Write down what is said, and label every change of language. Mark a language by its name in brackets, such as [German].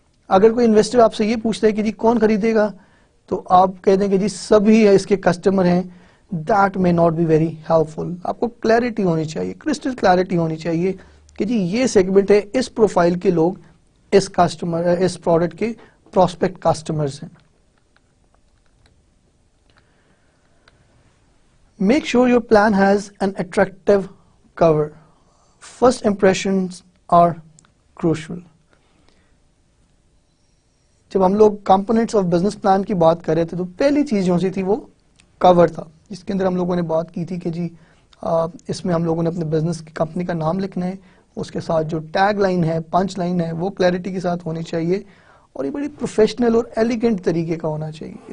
[Urdu] اگر کوئی انویسٹر آپ سے یہ پوچھتا ہے کہ جی کون خریدے گا، تو آپ کہہ دیں کہ جی سبھی اس کے کسٹمر ہیں، [English] That may not be very helpful. [Urdu] آپ کو کلیئرٹی ہونی چاہیے، کرسٹل کلیئرٹی ہونی چاہیے کہ جی یہ سیگمنٹ ہے، اس پروفائل کے لوگ اس کسٹمر اس پروڈکٹ کے پراسپیکٹ کسٹمرز ہیں. [English] Make sure your plan has an attractive cover. First impressions are crucial. [Urdu] جب ہم لوگ کمپوننٹس آف بزنس پلان کی بات کر رہے تھے تو پہلی چیز جو سی تھی وہ کور تھا، جس کے اندر ہم لوگوں نے بات کی تھی کہ جی اس میں ہم لوگوں نے اپنے بزنس کی کمپنی کا نام لکھنا ہے، اس کے ساتھ جو ٹیگ لائن ہے، پنچ لائن ہے، وہ کلیئرٹی کے ساتھ ہونی چاہیے اور یہ بڑی پروفیشنل اور ایلیگنٹ طریقے کا ہونا چاہیے.